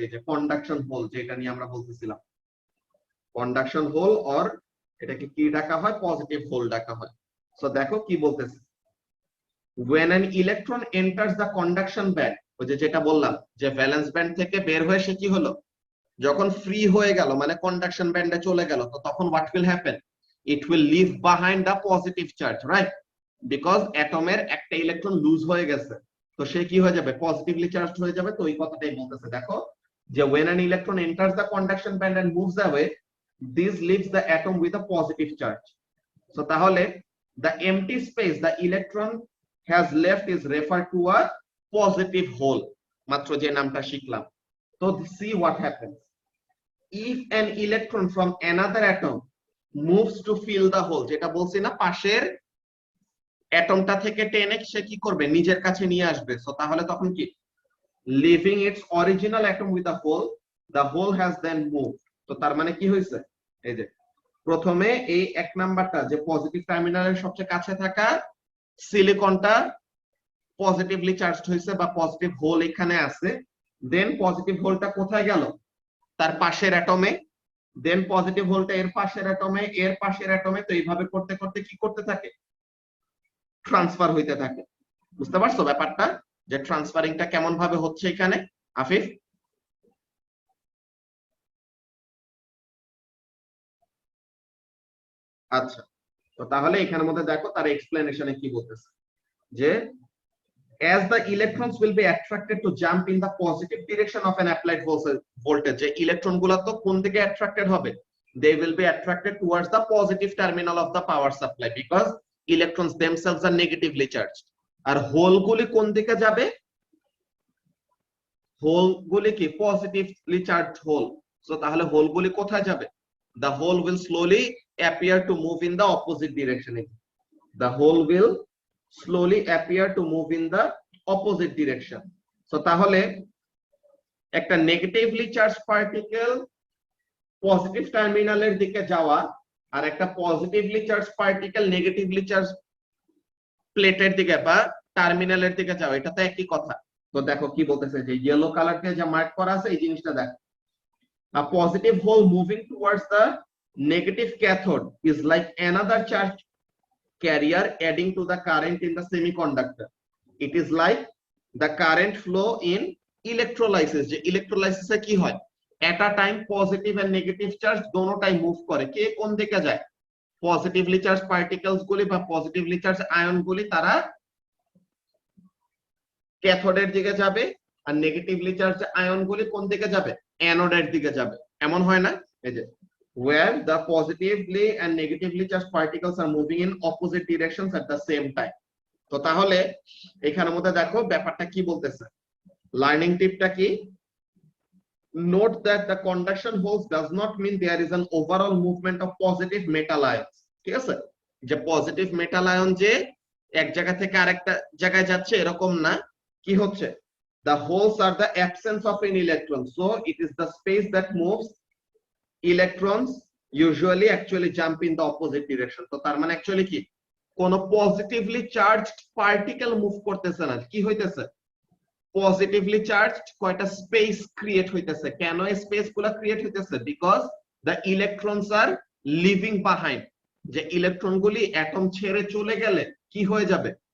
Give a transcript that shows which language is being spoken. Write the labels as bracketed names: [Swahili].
[Bangla] এই যে conduction whole, যেটা নিয়ে আমরা বলতেছিলাম, কন্ডাকশন হোল অর এটাকে কি ডাকা হয়? পজিটিভ হোল ডাকা হয়। সো দেখো কি বলতেছে, [English] when an electron enters the conduction band, [Bangla] ওই যে যেটা বললাম যে ভ্যালেন্স ব্যান্ড থেকে বের হয়ে সে কি হলো, যখন ফ্রি হয়ে গেল মানে কন্ডাকশন ব্যান্ডে চলে গেল, তো তখন [English] what will happen? It will leave behind the positive charge, right? [Bangla] Because অ্যাটমের একটা ইলেকট্রন লুজ হয়ে গেছে, তো সে কি হয়ে যাবে? পজিটিভলি চার্জড হয়ে যাবে। তো এই কথাটাই বলতেছে। দেখো যে [English] when an electron enters the conduction band and moves away, this leaves the atom with a positive charge. So তাহলে the empty space the electron has left is referred to a positive hole, [Bangla] মাত্র যে নামটা শিখলাম। তো [English] see what happens if an electron from another atom moves to fill the hole, [Bangla] যেটা বলছি না, পাশের অ্যাটমটা থেকে টেনে সে কি করবে? নিজের কাছে নিয়ে আসবে। সো তাহলে তখন কি? [English] leaving its original atom with a hole, the hole has then moved. [Bangla] তো তার মানে কি হয়েছে? এই যে প্রথমে এই এক নাম্বারটা যে পজিটিভ টার্মিনালের সবচেয়ে কাছে থাকা সিলিকনটা পজিটিভলি চার্জড হয়েছে বা পজিটিভ হোল এখানে আছে, দেন পজিটিভ হোলটা কোথায় গেল? তার পাশের অ্যাটমে, দেন পজিটিভ হোলটা এর পাশের অ্যাটমে, এর পাশের অ্যাটমে। তো এইভাবে করতে করতে কি করতে থাকে? ট্রান্সফার হইতে থাকে। বুঝতে পারছো ব্যাপারটা, যে ট্রান্সফারিংটা কেমন ভাবে হচ্ছে এখানে? আফিফ, আচ্ছা, তো তাহলে এখানের মধ্যে দেখো তার এক্সপ্লেনেশনে কি বলতেছে, যে [English] as the electrons will be attracted to jump in the positive direction of an applied voltage, [Bangla] যে ইলেকট্রন গুলা তো কোন দিকে অ্যাট্রাক্টেড হবে? [English] they will be attracted towards the positive terminal of the power supply because electrons themselves are negatively charged. [Bangla] আর whole গুলি কোন দিকে যাবে? হোল গুলি কি পজিটিভলি চার্জড হোল। সো তাহলে হোল গুলি কোথায় যাবে? [English] the hole will slowly appear to move in the opposite direction. the hole will slowly appear to move in the opposite direction. [Bangla] So তাহলে একটা নেগেটিভলি চার্জ পার্টিকেল পজিটিভ টার্মিনালের দিকে যাওয়া আর একটা positively charge particle negatively charge প্লেটের দিকে বা টার্মিনালের দিকে যাওয়া, এটা তো একই কথা। তো দেখো কি বলতেছে, যে ইয়েলো কালার দিয়ে যে মার্ক করা আছে এই জিনিসটা দেখো, [English] a positive hole moving towards the negative cathode is like another charge carrier adding to the current in the semiconductor. It is like the current flow in electrolysis, [Bangla] যে ইলেকট্রোলাইসিসে কি হয়? [English] at a time positive and negative charge [Bangla] দোনোটাই move করে। কে কোন দিকে যায়? Positively charge particles গুলি বা পজিটিভলি চার্জ আয়ন গুলি তারা ক্যাথোডের দিকে যাবে, আর নেগেটিভলি চার্জ আয়ন গুলি কোন দিকে যাবে? অ্যানোডের দিকে যাবে। এমন হয় না? এই যে [English] where the positively and negatively charged particles are moving in opposite directions at the same time. [Bangla] তো তাহলে এখানের মধ্যে দেখো ব্যাপারটা কি বলতেছে, লার্নিং টিপটা কি? [English] note that the conduction holes does not mean there is an overall movement of positive metal ions. [Bangla] ঠিক আছে, যে পজিটিভ মেটাল আয়ন যে এক জায়গা থেকে আরেকটা জায়গায় যাচ্ছে এরকম না। কি হচ্ছে? [English] the holes are the absence of an electron, so it is the space that moves. Electrons usually actually jump in the opposite direction. [Bangla] তো তার মানে অ্যাকচুয়ালি কি, কোন পজিটিভলি চার্জড পার্টিকেল মুভ করতেছে না, কি হইতেছে? পজিটিভলি চার্জড কয়টা স্পেস ক্রিয়েট হইতেছে। কেন এই স্পেস গুলা ক্রিয়েট হইতেছে? [English] because the electrons are leaving behind, [Bangla] যে ইলেকট্রন গুলি অ্যাটম ছেড়ে চলে গেলে কি হয়ে যাবে?